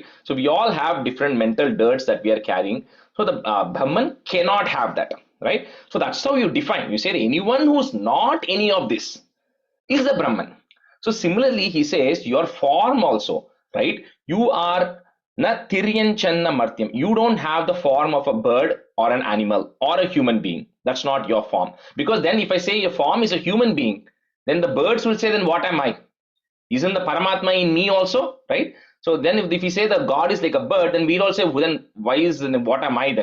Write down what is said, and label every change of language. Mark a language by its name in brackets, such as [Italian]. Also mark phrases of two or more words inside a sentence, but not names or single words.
[English] So we all have different mental dirts that we are carrying. So the Brahman cannot have that, right? So that's how you define. You say anyone who's not any of this is a Brahman. So similarly, he says your form also, right? You are [Sanskrit] न तिर्यञ्चन्न मर्त्यम्. [English] You don't have the form of a bird or an animal or a human being. That's not your form. Because then if I say your form is a human being, then the birds will say, then what am I? Isn't the Paramatma in me also, right? So then if we say that God is like a bird, then we'll all say, well, then what am I then?